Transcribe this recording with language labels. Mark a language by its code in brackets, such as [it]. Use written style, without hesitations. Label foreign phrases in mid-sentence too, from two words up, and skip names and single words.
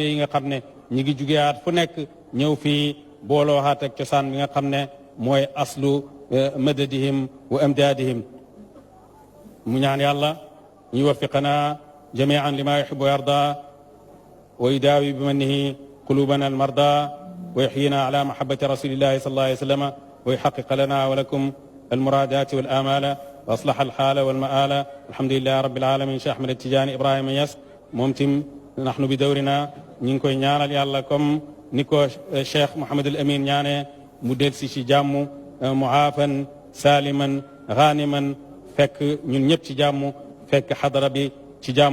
[wo] yi nga xam ne ñi ngi jugeyaat fu nekk ñëw fii booloo haat ak cosaan bi nga xam ne mooy [ar] أصل مددهم وأمدادهم [wo] mu ñaan yàlla ñu [ar] وفقنا جميعا لما يحب ويرضى ويداوي بمنه قلوبنا المرضى ويحيينا على محبة رسول الله صلى الله عليه وسلم ويحقق لنا ولكم المرادات والآمال وأصلح الحال والمآل. الحمد لله رب العالمين. [wo] Cheikh Ahmed Tidiane Ibrahima Niass moom tim [ar] نحن بدورنا [wo] ñi ngi koy ñaanal yàlla comme ni ko Cheikh Mouhamadul Amin ñaanee mu delsi ci jàmm [ar] معافى سالما غانما [wo] fekk ñun ñëpp ci jàmm fekk xadara bi ci jàmm.